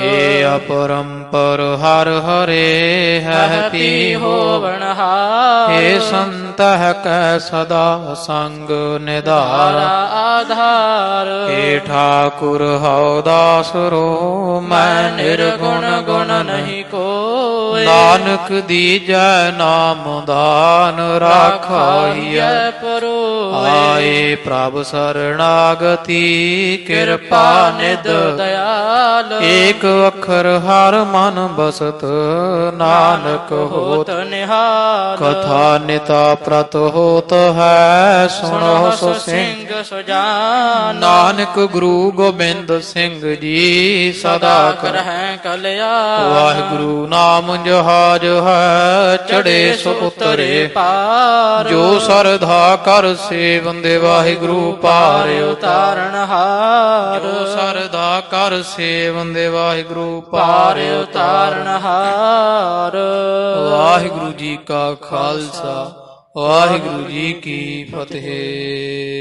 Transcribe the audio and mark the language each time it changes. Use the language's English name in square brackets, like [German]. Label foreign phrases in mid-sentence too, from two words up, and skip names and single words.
[Braj] हे अपरंपर हर हरे है होवण हार। हे संत कै सदा संग निधार आधार। हे ठाकुर हौ दास रो मैं निर्गुण गुण नहीं कोय। नानक दीजै नाम दान राखाहिय परोय। आए प्रभ शरणागति कृपा निध दयाल। एक अखर हर मन बसत नानक होत निहाल। कथा निता प्रत होत है सुनो सो सिंह सुजान। नानक गुरु गोबिंद सिंह जी सदा करहै कल्याण। [Punjabi] ਵਾਹਿਗੁਰੂ ਨਾਮ ਜਹਾਜ ਹੈ ਚੜ੍ਹੇ ਸੋ ਉਤਰੇ पार। ਜੋ ਸਰਧਾ ਕਰ ਸੇ ਵੰਦੇ ਵਾਹਿਗੁਰੂ ਪਾਰ ਉਤਾਰਨ ਹਾਰ ਜੋ ਸਰਦਾ ਕਰ ਸੇਵੰਦੇ ਵਾਹਿਗੁਰੂ ਪਾਰ ਉਤਾਰਨ ਹਾਰ ਵਾਹਿਗੁਰੂ ਜੀ ਕਾ ਖਾਲਸਾ ਵਾਹਿਗੁਰੂ ਜੀ ਕੀ ਫਤਿਹ।